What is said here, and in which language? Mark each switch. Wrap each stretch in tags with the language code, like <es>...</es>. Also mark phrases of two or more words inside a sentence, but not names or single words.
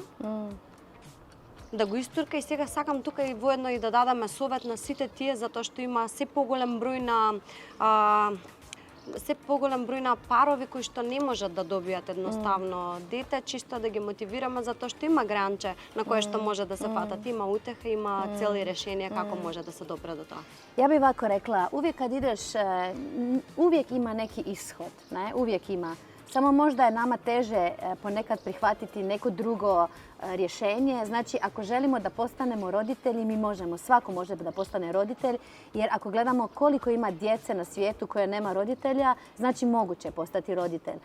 <mk>Да го истурка и сега сакам тука и воедно и да дадаме совет на сите тие, затоа што има се поголем број на парови кои што не можат да добијат едноставно дете, чисто да ги мотивираме затоа што има гранче на кое што може да се фатат, има утеха, има цели решенија како може да се допре до тоа.</mk> <bs>Ja bih ovako rekla, uvijek kad ideš, uvijek ima neki ishod, ne? Uvijek ima. Samo možda je nama teže ponekad prihvatiti neko drugo rješenje. Znači, ako želimo da postanemo roditelji, mi možemo. Svako može da postane roditelj, jer ako gledamo koliko ima djece na svijetu koje nema roditelja, znači moguće postati roditelj.</bs>